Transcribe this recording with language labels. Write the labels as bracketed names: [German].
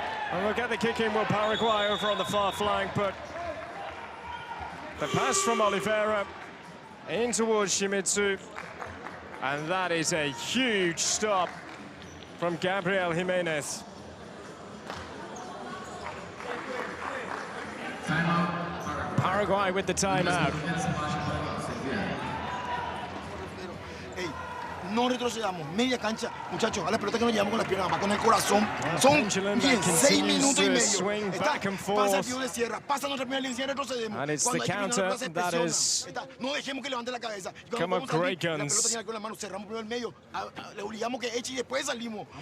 [English] And we'll get the kick in with Paraguay over on the far flank, but the pass from Oliveira in towards Shimizu. And that is a huge stop from Gabriel Jimenez. Paraguay with the timeout. [Spanish] No retrocedamos, media cancha, muchachos, a la pelota que nos llevamos con las piernas, más con el corazón. Son 16 minutos y medio. Pasa el tío de sierra, pasa nuestra primera línea, retrocedemos. [English] And it's the counter that is [Spanish] no dejemos que levante la cabeza. [English] come up great guns. [Spanish] La pelota tiene con la mano, cerramos primero el medio, le obligamos que eche y después salimos.